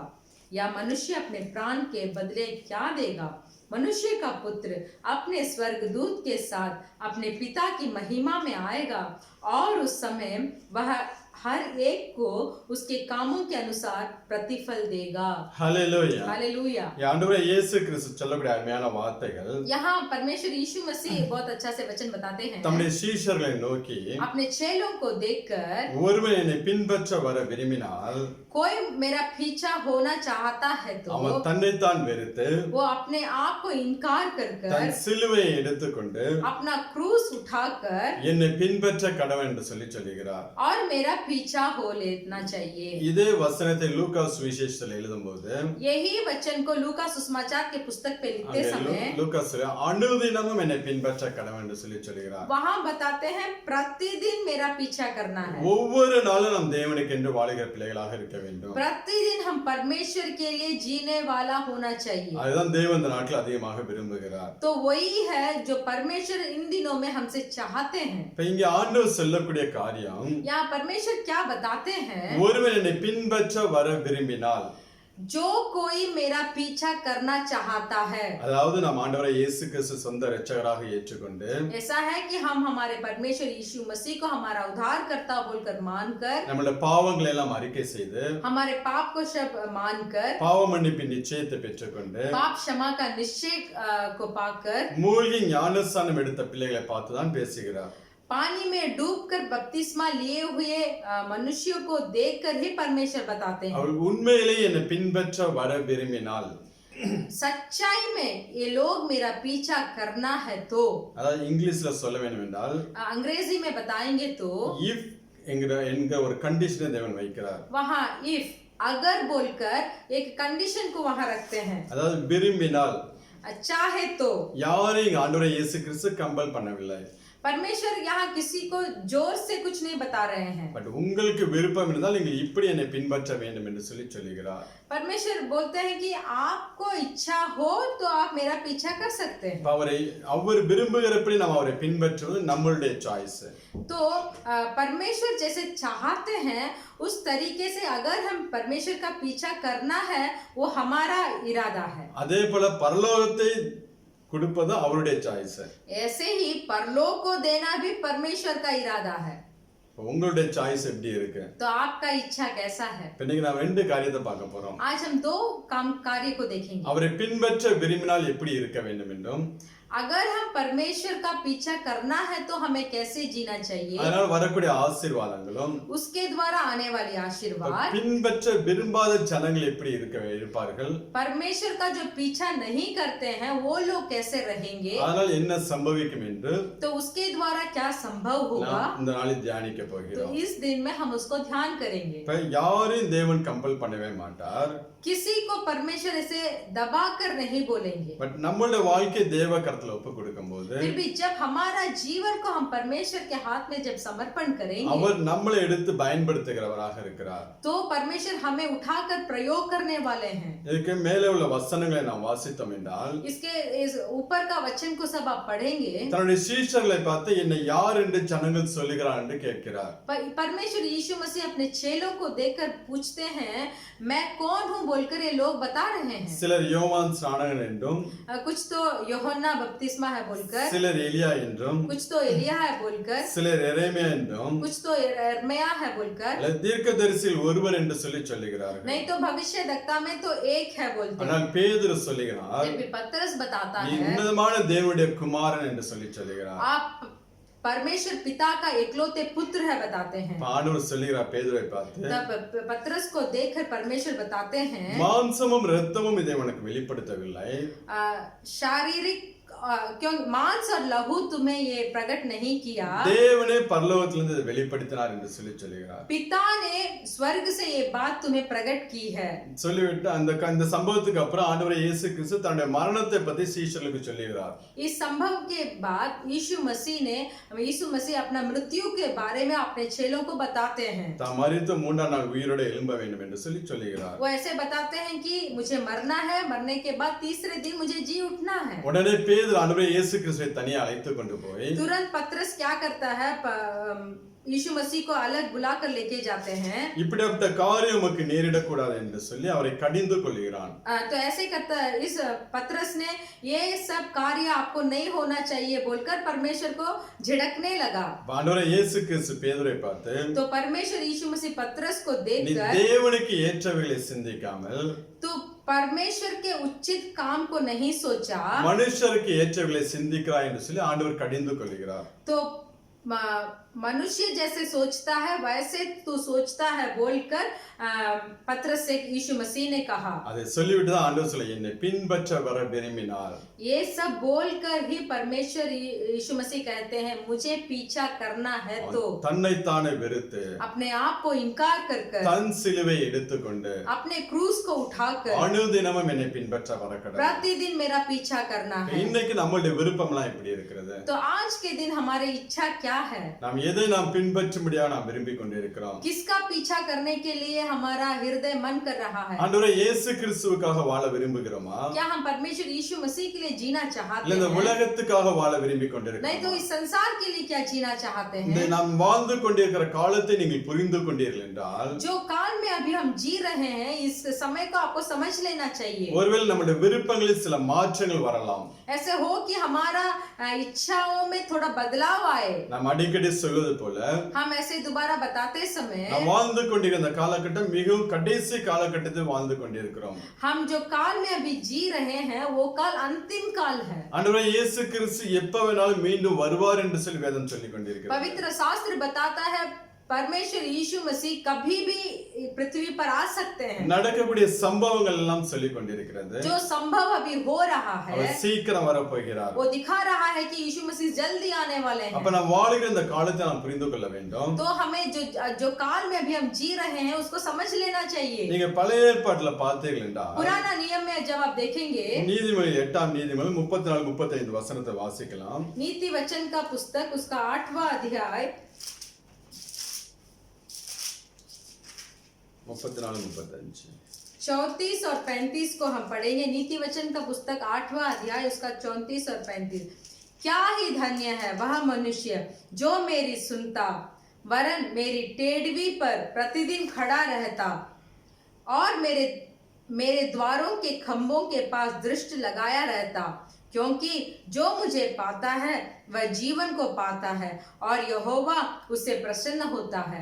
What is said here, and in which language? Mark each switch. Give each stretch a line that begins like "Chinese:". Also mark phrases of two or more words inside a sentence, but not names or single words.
Hindi: या मनुष्य अपने प्राण के बदले क्या देगा? मनुष्य का पुत्र अपने स्वर्गदूत के साथ अपने पिता की महिमा में आएगा और उस समय वह हर एक को उसके कामों के अनुसार प्रतिफल देगा.
Tamil: ஹல்லேலூயா.
Hindi: हालेलुया.
Tamil: ஆண்டவரே இயேசு கிறிஸ்து சொல்லக்கூடிய அருமையான வார்த்தைகள்
Hindi: यहाँ परमेश्वर यीशु मसीह बहुत अच्छा से वचन बताते हैं.
Tamil: தம்முடைய சீஷர்களை நோக்கி
Hindi: अपने चेलों को देखकर
Tamil: ஒருவன் என்னை பின்பற்ற வர விரும்பினால்
Hindi: कोई मेरा पीछा होना चाहता है तो
Tamil: அவன் தன்னைத்தான் வெறுத்து
Hindi: वो अपने आप को इनकार कर
Tamil: தன் சிலுவையை எடுத்துக்கொண்டு
Hindi: अपना क्रूस उठाकर
Tamil: என்னை பின்பற்ற கடவன் என்று சொல்லுகிறார்.
Hindi: और मेरा पीछा हो लेना चाहिए.
Tamil: இதே வசனத்தை லூக்கா சுவிசேஷத்தில் எழுதும்போது
Hindi: यही वचन को लूका सुसमाचार के पुस्तक पे लिखते समय
Tamil: லூக்கா அனுதினமும் என்னை பின்பற்ற கடவன் என்று சொல்லுகிறார்.
Hindi: वहाँ बताते हैं प्रतिदिन मेरा पीछा करना है.
Tamil: ஒவ்வொரு நாளும் நாம் தேவனுக்கு என்று வாழுகிற பிள்ளைகளாக இருக்க வேண்டும்.
Hindi: प्रतिदिन हम परमेश्वर के लिए जीने वाला होना चाहिए.
Tamil: அதுதான் தேவன் இந்த நாட்டில் அதிகமாக விரும்புகிறார்.
Hindi: तो वही है जो परमेश्वर इन दिनों में हमसे चाहते हैं.
Tamil: இப்ப இங்க ஆண்டவர் சொல்லக்கூடிய காரியம்
Hindi: यहाँ परमेश्वर क्या बताते हैं?
Tamil: ஒருவன் என்னை பின்பற்ற வர விரும்பினால்
Hindi: जो कोई मेरा पीछा करना चाहता है.
Tamil: அதாவது நாம் ஆண்டவரை இயேசு கிறிஸ்து சொந்த இரட்சகராக ஏற்றுக்கொண்டு
Hindi: ऐसा है कि हम हमारे परमेश्वर यीशु मसीह को हमारा उद्धारकर्ता बोलकर मानकर
Tamil: நம்முடைய பாவங்களை எல்லாம் அறிக்கை செய்து
Hindi: हमारे पाप को सब मानकर
Tamil: பாவ மன்னிப்பின் நிச்சயத்தை பெற்றுக்கொண்டு
Hindi: पाप क्षमा का निश्चय को पाकर
Tamil: மூழ்கி ஞானஸ்நானம் எடுத்த பிள்ளைகளை பார்த்துதான் பேசுகிறார்.
Hindi: पानी में डूबकर बपतिस्मा लिए हुए मनुष्यों को देखकर ही परमेश्वर बताते हैं।
Tamil: அவள் உண்மையிலேயே என்னை பின்பற்ற வர விரும்பினால்,
Hindi: सच्चाई में ये लोग मेरा पीछा करना है तो,
Tamil: அதாவது இங்கிலீஷ்ல சொல்ல வேண்டும் என்றால்
Hindi: अंग्रेजी में बताएंगे तो
Tamil: இஃப் என்கிற ஒரு கண்டிஷனை தேவன் வைக்கிறார்.
Hindi: वहाँ इफ अगर बोलकर एक कंडीशन को वहाँ रखते हैं।
Tamil: அதாவது விரும்பினால்,
Hindi: चाहे तो,
Tamil: யாரையும் இங்க ஆண்டவரே இயேசு கிறிஸ்து கம்பல் பண்ணவில்லை.
Hindi: परमेश्वर यहाँ किसी को जोर से कुछ नहीं बता रहे हैं।
Tamil: பட் உங்களுக்கு விருப்பம் இருந்தால் நீங்கள் இப்படி என்னை பின்பற்ற வேண்டும் என்று சொல்லுகிறார்.
Hindi: परमेश्वर बोलते हैं कि आपको इच्छा हो तो आप मेरा पीछा कर सकते हैं।
Tamil: அவர் விரும்புகிறபடி நாம் அவரை பின்பற்றுவது நம்மளுடைய சாய்ஸ்.
Hindi: तो परमेश्वर जैसे चाहते हैं उस तरीके से अगर हम परमेश्वर का पीछा करना है वो हमारा इरादा है।
Tamil: அதே போல பரலோகத்தை கொடுப்பது அவருடைய சாய்ஸ்.
Hindi: ऐसे ही परलोक को देना भी परमेश्वर का इरादा है।
Tamil: உங்களுடைய சாய்ஸ் எப்படி இருக்கு?
Hindi: तो आपका इच्छा कैसा है?
Tamil: இன்னைக்கு நாம் ரெண்டு காரியத்தை பார்க்க போறோம்.
Hindi: आज हम दो काम कार्य को देखेंगे।
Tamil: அவரை பின்பற்ற விரும்பினால் எப்படி இருக்க வேண்டும் என்றும்,
Hindi: अगर हम परमेश्वर का पीछा करना है तो हमें कैसे जीना चाहिए,
Tamil: அதனால வரக்கூடிய ஆசீர்வாதங்களும்,
Hindi: उसके द्वारा आने वाली आशीर्वाद,
Tamil: பின்பற்ற விரும்பாத ஜனங்கள் எப்படி இருப்பார்கள்,
Hindi: परमेश्वर का जो पीछा नहीं करते हैं वो लोग कैसे रहेंगे,
Tamil: அதனால் என்ன சம்பவிக்கும் என்று
Hindi: तो उसके द्वारा क्या संभव होगा,
Tamil: நாம் இந்த நாளில் தியானிக்க
Hindi: तो
Tamil: போகிறோம்.
Hindi: इस दिन में हम उसको ध्यान करेंगे।
Tamil: இப்ப யாரையும் தேவன் கம்பல் பண்ணவே மாட்டார்.
Hindi: किसी को परमेश्वर ऐसे दबा कर नहीं बोलेंगे।
Tamil: பட் நம்மளுடைய வாழ்க்கை தேவ கரத்துல ஒப்பு கொடுக்கும்போது,
Hindi: फिर भी जब हमारा जीवन को हम परमेश्वर के हाथ में जब समर्पण करेंगे,
Tamil: அவர் நம்மளை எடுத்து பயன்படுத்துகிறவராக இருக்கிறார்.
Hindi: तो परमेश्वर हमें उठाकर प्रयोग करने वाले हैं।
Tamil: இதுக்கு மேலே உள்ள வசனங்களை நாம் வாசித்தோம் என்றால்,
Hindi: इसके इस ऊपर का वचन को सब आप पढ़ेंगे,
Tamil: தன்னுடைய சீஷர்களை பார்த்து என்னை யார் என்று ஜனங்கள் சொல்லுகிறார் என்று கேட்கிறார்.
Hindi: परमेश्वर यीशु मसीह अपने चेलों को देखकर पूछते हैं मैं कौन हूँ बोलकर ये लोग बता रहे हैं।
Tamil: சிலர் யோவான் ஸ்நானகன் என்றும்,
Hindi: कुछ तो யோहन्ना बपतिस्मा है बोलकर,
Tamil: சிலர் எலியா என்றும்,
Hindi: कुछ तो एलिया है बोलकर,
Tamil: சிலர் எரேமியா என்றும்,
Hindi: कुछ तो यिर्मयाह है बोलकर,
Tamil: அல்லது தீர்க்கதரிசியில் ஒருவர் என்று சொல்லுகிறார்கள்.
Hindi: नहीं तो भविष्यद्वक्ता में तो एक है बोलते हैं।
Tamil: ஆனால் பேதுரு சொல்லுகிறார்,
Hindi: जब पतरस बताता
Tamil: நீ
Hindi: है
Tamil: உன்னதமான தேவனுடைய குமாரன் என்று சொல்லுகிறார்.
Hindi: आप परमेश्वर पिता का एकलौते पुत्र है बताते हैं।
Tamil: ஆண்டவர் சொல்லுகிறார் பேதுருவை பார்த்து,
Hindi: तब पतरस को देखकर परमेश्वर बताते हैं
Tamil: மாம்சமும் இரத்தமும் இதை உனக்கு வெளிப்படுத்தவில்லை,
Hindi: शारीरिक क्यों मांस और लहू तुम्हें ये प्रकट नहीं किया,
Tamil: தேவனே பரலோகத்திலிருந்து இதை வெளிப்படுத்தினார் என்று சொல்லுகிறார்.
Hindi: पिता ने स्वर्ग से ये बात तुम्हें प्रकट की है।
Tamil: சொல்லிவிட்டு அந்த சம்பவத்துக்கு அப்புறம் ஆண்டவர் இயேசு கிறிஸ்து தன்னுடைய மரணத்தை பத்தி சீஷர்களுக்கு சொல்லுகிறார்.
Hindi: इस संभव के बाद यीशु मसीह अपना मृत्यु के बारे में अपने चेलों को बताते हैं।
Tamil: தாம் மரித்து மூன்றாம் நாள் உயிரோடு எழும்ப வேண்டும் என்று சொல்லுகிறார்.
Hindi: वो ऐसे बताते हैं कि मुझे मरना है, मरने के बाद तीसरे दिन मुझे जी उठना है।
Tamil: உடனே பேதுரு ஆண்டவர் இயேசு கிறிஸ்துவை தனியாக அழைத்து கொண்டு போய்,
Hindi: तुरंत पतरस क्या करता है, यीशु मसीह को अलग बुलाकर लेके जाते हैं।
Tamil: இப்படிப்பட்ட காரியம் உமக்கு நேரிடக்கூடாது என்று சொல்லி அவரை கடிந்து கொள்கிறான்.
Hindi: तो ऐसे करता है इस पतरस ने ये सब कार्य आपको नहीं होना चाहिए बोलकर परमेश्वर को झिड़कने लगा।
Tamil: ஆண்டவர் இயேசு கிறிஸ்து பேதுருவை பார்த்து,
Hindi: तो परमेश्वर यीशु मसीह पतरस को
Tamil: நீ
Hindi: देखकर
Tamil: தேவனுக்கு ஏற்றவைகளை சிந்திக்காமல்
Hindi: तो परमेश्वर के उचित काम को नहीं सोचा,
Tamil: மனுஷருக்கு ஏற்றவைகளை சிந்திக்கிறாய் என்று சொல்லி ஆண்டவர் கடிந்து கொள்கிறார்.
Hindi: तो मनुष्य जैसे सोचता है वैसे तू सोचता है बोलकर पतरस से यीशु मसीह ने कहा।
Tamil: அதை சொல்லிவிட்டு தான் ஆண்டவர் சொல்ல, என்னை பின்பற்ற வர விரும்பினார்.
Hindi: ये सब बोलकर ही परमेश्वर यीशु मसीह कहते हैं मुझे पीछा करना है तो
Tamil: தன்னைத்தானே வெறுத்து
Hindi: अपने आप को इनकार कर
Tamil: தன் சிலுவை எடுத்துக்கொண்டு
Hindi: अपने क्रूस को उठाकर
Tamil: அனுதினமும் என்னை பின்பற்ற வர கடவுள்.
Hindi: प्रतिदिन मेरा पीछा करना है।
Tamil: இன்னைக்கு நம்மளுடைய விருப்பம்லாம் எப்படி இருக்கிறது?
Hindi: तो आज के दिन हमारी इच्छा क्या है,
Tamil: நாம் எதை நாம் பின்பற்றும்படியாக நாம் விரும்பிக் கொண்டிருக்கிறோம்?
Hindi: किसका पीछा करने के लिए हमारा हृदय मन कर रहा है?
Tamil: ஆண்டவரே இயேசு கிறிஸ்துவுக்காக வாழ விரும்புகிறோமா?
Hindi: क्या हम परमेश्वर यीशु मसीह के लिए जीना चाहते
Tamil: இல்ல இந்த
Hindi: हैं?
Tamil: உலகத்துக்காக வாழ விரும்பிக்
Hindi: नहीं तो
Tamil: கொண்டிருக்கிறோம்?
Hindi: इस संसार के लिए क्या जीना चाहते
Tamil: இந்த
Hindi: हैं?
Tamil: நாம் வாழ்ந்து கொண்டிருக்கிற காலத்தை நீங்கள் புரிந்து கொண்டீர்கள் என்றால்,
Hindi: जो काल में अभी हम जी रहे हैं इस समय को आपको समझ लेना चाहिए।
Tamil: ஒருவேளை நம்முடைய விருப்பங்களில் சில மாற்றங்கள் வரலாம்.
Hindi: ऐसे हो कि हमारा इच्छाओं में थोड़ा बदलाव आए।
Tamil: நாம் அடிக்கடி சொல்வது போல
Hindi: हम ऐसे दोबारा बताते समय
Tamil: நாம் வாழ்ந்து கொண்டிருந்த காலகட்டம் மிகவும் கடைசி காலகட்டத்தில் வாழ்ந்து கொண்டிருக்கிறோம்.
Hindi: हम जो काल में अभी जी रहे हैं वो काल अंतिम काल है।
Tamil: ஆண்டவராகிய இயேசு கிறிஸ்து எப்ப வேணாலும் மீண்டும் வருவார் என்று சொல்லி வேதம் சொல்லிக் கொண்டிருக்கிறது.
Hindi: पवित्र शास्त्र बताता है परमेश्वर यीशु मसीह कभी भी पृथ्वी पर आ सकते हैं।
Tamil: நடக்கக்கூடிய சம்பவங்கள் எல்லாம் சொல்லிக் கொண்டிருக்கிறது.
Hindi: जो संभव अभी हो रहा है
Tamil: அவர் சீக்கிரம் வர போகிறார்.
Hindi: वो दिखा रहा है कि यीशु मसीह जल्दी आने वाले हैं।
Tamil: அப்ப நாம் வாழுகிற இந்த காலத்தை நாம் புரிந்து கொள்ள வேண்டும்.
Hindi: तो हमें जो काल में अभी हम जी रहे हैं उसको समझ लेना चाहिए।
Tamil: நீங்க பழைய ஏற்பாட்டுல பார்த்தீர்கள் என்றால்
Hindi: पुराना नियम में जब आप देखेंगे
Tamil: நீதிமொழி 8ஆம் நீதிமொழி 34-35 वचनத்தை வாசிக்கலாம்.
Hindi: नीति वचन का पुस्तक उसका 8वां अध्याय 34-35 34 और 35 को हम पढ़ेंगे। नीति वचन का पुस्तक 8वां अध्याय उसका 34 और 35। क्या ही धन्य है वह मनुष्य जो मेरी सुनता, वरन मेरी टेढ़वी पर प्रतिदिन खड़ा रहता और मेरे द्वारों के खंभों के पास दृष्टि लगाया रहता, क्योंकि जो मुझे पाता है वह जीवन को पाता है और यहोवा उससे प्रसन्न होता है।